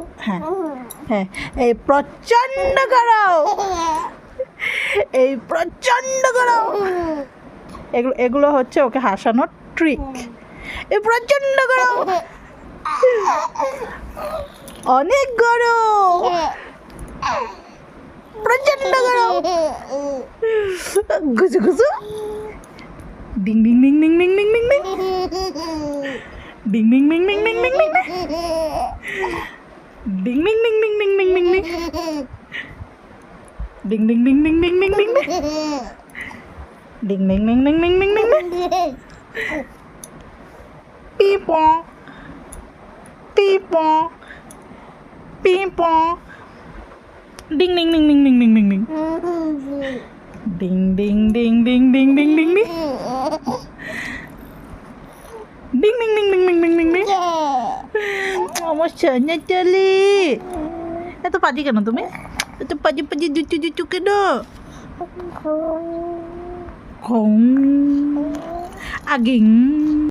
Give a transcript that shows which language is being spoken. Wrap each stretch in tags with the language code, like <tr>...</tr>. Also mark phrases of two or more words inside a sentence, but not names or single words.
<bn>হ্যাঁ হ্যাঁ, এই প্রচণ্ড গরম, এই প্রচণ্ড গরম। এগুলো হচ্ছে ওকে হাসানোর ট্রিক। এই প্রচণ্ড গরম, অনেক গরম, প্রচণ্ড গরম। ঘুষু ঘুষু, ডিং ডিং ডিং ডিং ডিং ডিং ডিং ডিং, ডিং ডিং ডিং ডিং ডিং ডিং ডিং, ডিং ডিং ডিং ডিং ডিং ডিং ডিং ডিং, ডিং ডিং ডিং ডিং ডিং ডিং ডিং, ডিং ডিং ডিং ডিং ডিং ডিং ডিং, পিপো পিপো পিপো, ডিং ডিং ডিং ডিং ডিং ডিং ডিং ডিং, ডিং ডিং ডিং ডিং ডিং ডিং ডিং ডিং, ডিং ডিং ডিং ডিং ডিং ডিং ডিং ডিং। আমার সোনা চলি, এত পাজি কেন তুমি? এত পাজি পাজি জুচু জুচু কেন? ঘুম আগিং।</bn>